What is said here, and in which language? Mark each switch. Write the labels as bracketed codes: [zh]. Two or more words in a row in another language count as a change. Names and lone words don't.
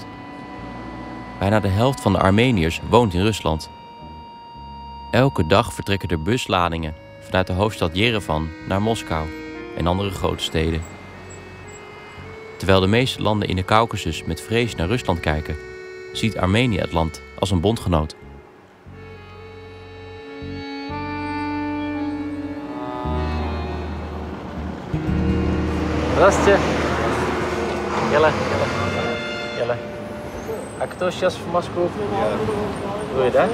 [nl] Bijna de helft van de Armeniërs woont in Rusland. Elke dag vertrekken er busladingen vanuit de hoofdstad Jerevan naar Moskou en andere grote steden. Terwijl de meeste landen in de Kaukasus met vrees naar Rusland kijken, ziet Armenië het land als een bondgenoot. [ru] Здравствуйте. Ела. А кто сейчас в Москву? Вы, да?